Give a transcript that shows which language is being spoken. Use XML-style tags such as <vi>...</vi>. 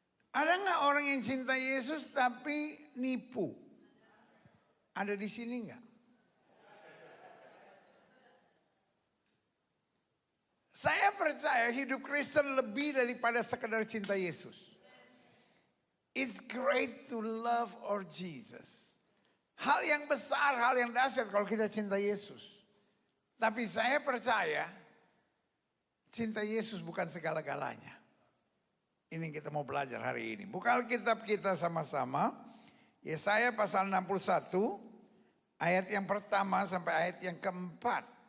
<id>Ada nggak orang yang cinta Yesus tapi nipu? Ada di sini nggak? Saya percaya hidup Kristen lebih daripada sekedar cinta Yesus.</id> <en>It's great to love our Jesus.</en> <id>Hal yang besar, hal yang dahsyat kalau kita cinta Yesus. Tapi saya percaya cinta Yesus bukan segala-galanya. Ini yang kita mau belajar hari ini. Buka Alkitab kita sama-sama. Yesaya pasal 61. Ayat yang pertama sampai ayat yang keempat.</id>